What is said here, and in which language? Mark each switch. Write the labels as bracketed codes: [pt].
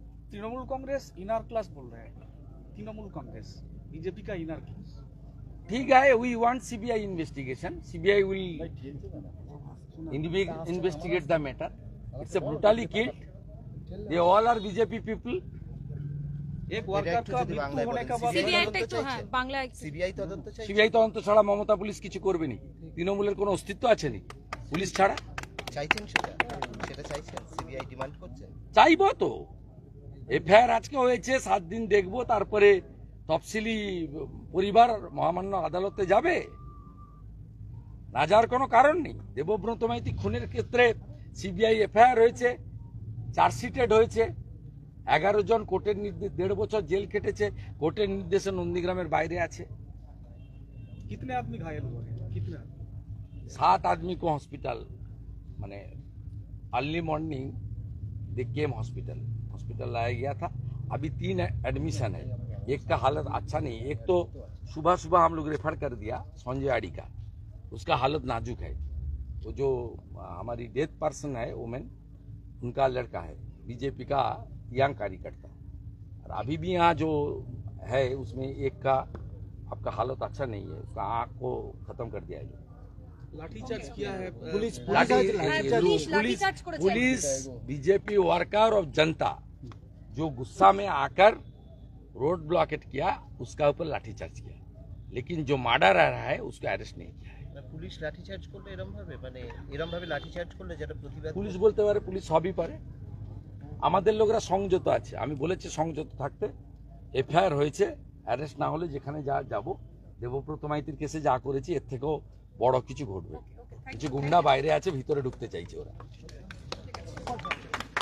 [hi] Trinamool Congress inner class बोल रहे हैं, तृणमूल कांग्रेस बीजेपी का इनर क्लास। ठीक है, [en] We want CBI investigation. CBI will investigate the matter. It's a brutally killed. They all are BJP people. [hi] एक worker का मृत्यु होने का बाद [bn] सीबीआई তদন্ত ছাড়া মমতা পুলিশ কিছু করবে নাকি? তৃণমূলের কোনো অস্তিত্ব আছে নাকি পুলিশ ছাড়া? চাইছেন সেটা চাইছেন, সিবিআই ডিমান্ড করছেন। চাইবো তো। এফআইআর আজকে হয়েছে, 7 দিন দেখবো, তারপরে তফসিলি পরিবার মহামান্য আদালতে যাবে। না যাওয়ার কোনো কারণ নেই। দেবব্রত মাইতি খুনের ক্ষেত্রে সিবিআই এফআইআর হয়েছে, চার্জশিটেড হয়েছে। 11 জন কোর্টের নির্দেশ 1.5 বছর জেল কেটেছে, কোর্টের নির্দেশে নন্দীগ্রামের বাইরে আছে। [hi] कितने आदमी घायल हुए हैं? कितने? 7 आदमी को हॉस्पिटल, माने [en] early morning they came hospital [hi] लाया गया था। अभी 3 एडमिशन है, एक का हालत अच्छा नहीं। एक तो सुबह सुबह हम लोग रेफर कर दिया संजय आड़ी का, उसका हालत नाजुक है। वो जो हमारी डेथ पर्सन है वुमेन, उनका लड़का है, बीजेपी का यंग कार्यकर्ता। और अभी भी यहाँ जो है उसमें एक का आपका हालत अच्छा नहीं है, उसका आँख को खत्म कर दिया गया। लाठीचार्ज किया है पुलिस बीजेपी वर्कर और जनता जो गुस्सा में आकर रोड ब्लॉकेट किया, उसका ऊपर लाठीचार्ज किया। लेकिन जो मर्डर आ रहा है उसको अरेस्ट नहीं किया है। [bn] পুলিশ লাঠিচার্জ করলে এরম ভাবে লাঠিচার্জ করলে যেটা প্রতিবাদ, পুলিশ বলতে পারে, পুলিশ সবই পারে। আমাদের লোকরা সংযত আছে, আমি বলেছি সংযত থাকতে। এফআইআর হয়েছে, অ্যারেস্ট না হলে যেখানে যা যাব, দেবব্রত মাইতির কেসে যা করেছি এর থেকেও বড় কিছু ঘটবে। কিছু গুন্ডা বাইরে আছে, ভিতরে ঢুকতে চাইছে ওরা।